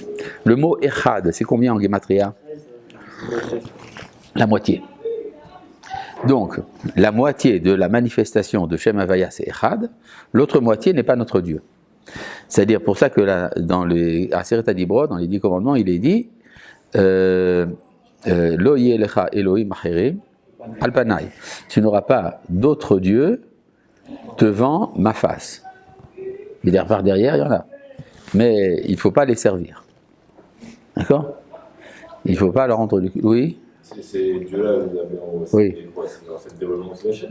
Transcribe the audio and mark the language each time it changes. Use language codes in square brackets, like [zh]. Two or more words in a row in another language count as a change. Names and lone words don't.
[fr] Le mot Echad, c'est combien en Gematria? La moitié. Donc, la moitié de la manifestation de [he] שם הויה, [fr] c'est Echad. L'autre moitié n'est pas notre Dieu. C'est-à-dire pour ça que dans les [he] עשרת הדברות, [fr] dans les 10 commandements, il est dit [he] לא יהיה לך אלהים אחרים על פני. [fr] Tu n'auras pas d'autre Dieu devant ma face. Mais par derrière, il y en a. Mais il ne faut pas les servir. D'accord? Il ne faut pas leur rendre du... Oui? Ces dieux-là, vous avez oui. C'est en fait le dévoilement d'Hachem.